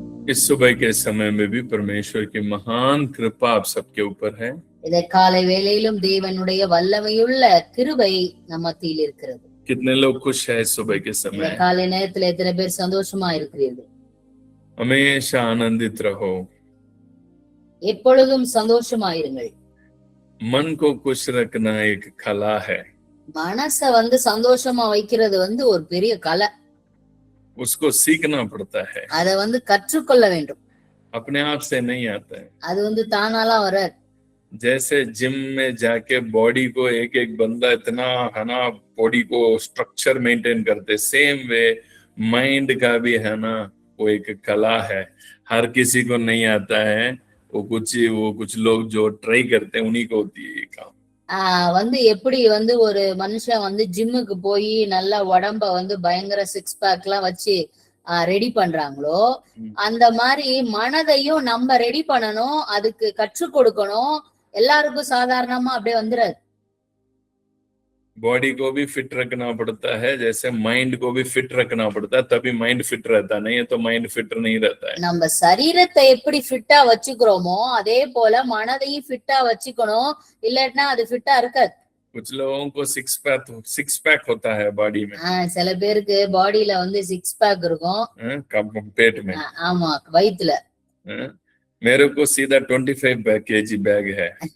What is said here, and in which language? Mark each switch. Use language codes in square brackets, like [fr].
[hi] इस सुबह के समय में भी परमेश्वर की महान कृपा आप सबके ऊपर है। [ta] இதை காலை வேளையிலும் தேவனுடைய வல்லமையுள்ள கிருபை நம்ம மத்தியில் இருக்கிறது. [hi] कितने लोग खुश है इस सुबह के समय? [ta] காலை நேரத்துல எத்தனை பேர் சந்தோஷமா இருக்கிறீர்கள்? [hi] हमेशा आनंदित रहो, [ta] எப்பொழுதும் சந்தோஷமா இருங்கள். [hi] मन को खुश रखना एक कला है। [ta] மனச சந்தோஷமா வைக்கிறது ஒரு பெரிய கலை. [hi] उसको सीखना पड़ता है, [ta] அத கற்றுக்கொள்ள வேண்டும். [hi] अपने आप से नहीं आता है। [ta] அது தானாலாம் வராது. [hi] जैसे जिम में जाके बॉडी को एक एक बंदा इतना है ना बॉडी को स्ट्रक्चर मेंटेन करते, सेम वे माइंड का भी है ना वो एक कला है, हर किसी को नहीं आता है। वो कुछ लोग जो ट्राई करते हैं उन्हीं को होती है ये काम। [ta] எப்படி ஒரு மனுஷன் ஜிம்முக்கு போய் நல்லா உடம்ப பயங்கர சிக்ஸ் பேக் எல்லாம் வச்சு ரெடி பண்றாங்களோ அந்த மாதிரி மனதையும் நம்ம ரெடி பண்ணணும், அதுக்கு கற்றுக் கொடுக்கணும். எல்லாருக்கும் சாதாரணமா அப்படியே வந்துடாது. [hi] बॉडी को भी फिट रखना पड़ता है, जैसे माइंड को भी फिट रखना पड़ता है, तभी माइंड फिट रहता है, नहीं तो माइंड फिट नहीं रहता है। [ta] நம்ம சரீரத்தை எப்படி ஃபிட்டா வச்சுக்கிறோமோ அதே போல மனதையும் ஃபிட்டா வச்சுக்கணும், இல்லன்னா அது ஃபிட்டா இருக்காது. [hi] कुछ लोगों को सिक्स पैक होता है बॉडी में। [ta] சில பேருக்கு பாடியில சிக்ஸ் பேக் இருக்கும், [hi] पेट में। [ta] ஆமா, வயித்துல. [hi] मेरे को सीधा 25 kg बैग है।